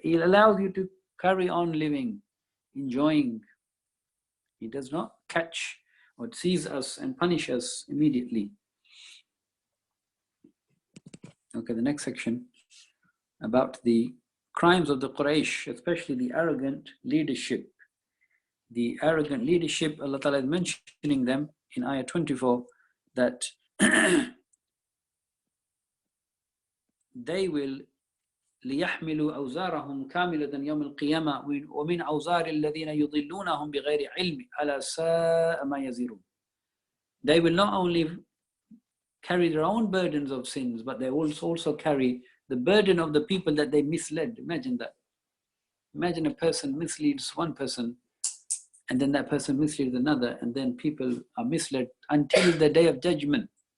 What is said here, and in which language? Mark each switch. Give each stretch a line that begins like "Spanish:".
English: He allows you to carry on living, enjoying. He does not catch or seize us and punish us immediately. Okay, the next section about the crimes of the Quraysh, especially the arrogant leadership. The arrogant leadership, Allah Ta'ala is mentioning them in ayah 24, that they will
Arabic: ليحملوا أوزارهم كاملة يوم القيامة ومن أوزار الذين يضلونهم بغير علم ألا ساء ما يزرون.
English: They will not only carry their own burdens of sins, but they also carry the burden of the people that they misled. Imagine that. Imagine a person misleads one person, and then that person misleads another, and then people are misled until the day of judgment.